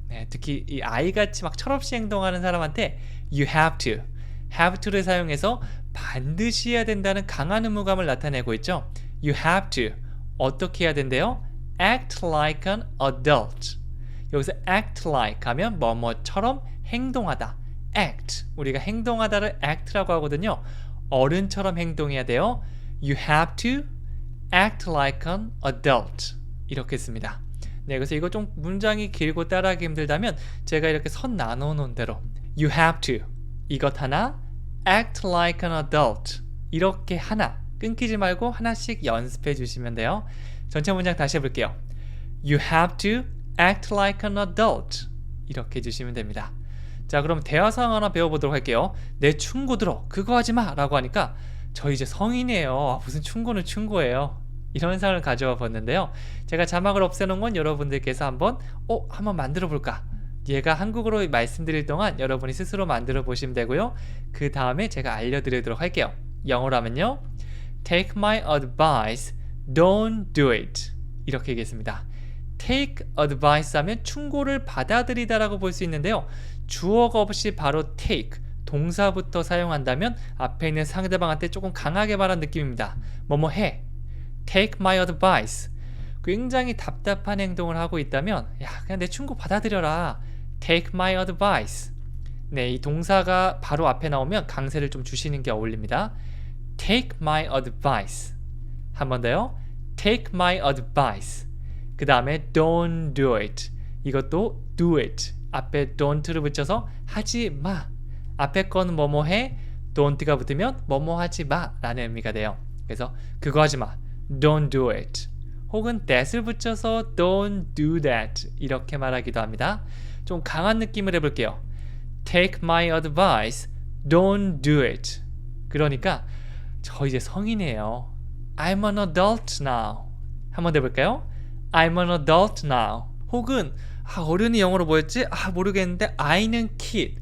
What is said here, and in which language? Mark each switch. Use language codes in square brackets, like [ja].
[ko] 특히 이 아이같이 막 철없이 행동하는 사람한테 [en] you have to, [ko] have to를 사용해서 반드시 해야 된다는 강한 의무감을 나타내고 있죠. [en] You have to. [ko] 어떻게 해야 된대요? [en] Act like an adult. [ko] 여기서 act like 하면 뭐뭐처럼 행동하다. act. 우리가 행동하다를 act라고 하거든요. 어른처럼 행동해야 돼요. [en] You have to act like an adult. [ko] 이렇게 씁니다. 네, 그래서 이거 좀 문장이 길고 따라하기 힘들다면 제가 이렇게 선 나눠 놓은 대로 [en] You have to [ko] 이것 하나 [en] act like an adult [ko] 이렇게 하나 끊기지 말고 하나씩 연습해 주시면 돼요. 전체 문장 다시 해볼게요. [en] You have to act like an adult [ko] 이렇게 해주시면 됩니다. 자, 그럼 대화 상황 하나 배워보도록 할게요. 내 충고 들어 그거 하지마 라고 하니까 저 이제 성인이에요. 무슨 충고는 충고예요. 이런 상황을 가져와 봤는데요. 제가 자막을 없애놓은 건 여러분들께서 한번 만들어 볼까? 얘가 한국어로 말씀드릴 동안 여러분이 스스로 만들어 보시면 되고요. 그 다음에 제가 알려드리도록 할게요. 영어로 하면요, [en] Take my advice, don't do it [ko] 이렇게 얘기했습니다. [en] Take advice [ko] 하면 충고를 받아들이다 라고 볼 수 있는데요. 주어가 없이 바로 take, 동사부터 사용한다면 앞에 있는 상대방한테 조금 강하게 말한 느낌입니다. 뭐뭐 해, [en] take my advice. [ko] 굉장히 답답한 행동을 하고 있다면 그냥 내 충고 받아들여라, [en] take my advice. [ko] 네, 이 동사가 바로 앞에 나오면 강세를 좀 주시는 게 어울립니다. [en] Take my advice. [ko] 한 번 더요. [en] Take my advice. [ko] 그 다음에 [en] don't do it. [ko] 이것도 [en] do it. [ko] 앞에 don't를 붙여서 하지 마. 앞에 거는 뭐뭐 해. don't가 붙으면 뭐뭐 하지 마 라는 의미가 돼요. 그래서 그거 하지 마. [en] Don't do it. [ko] 혹은 that을 붙여서 [en] don't do that. [ko] 이렇게 말하기도 합니다. 좀 강한 느낌을 해볼게요. [en] Take my advice. Don't do it. [ko] 그러니까 저 이제 성인이에요. [en] I'm an adult now. [ko] 한번 더 해볼까요? [en] I'm an adult now. [ko] 혹은 어른이 영어로 뭐였지? 모르겠는데 I는 kid.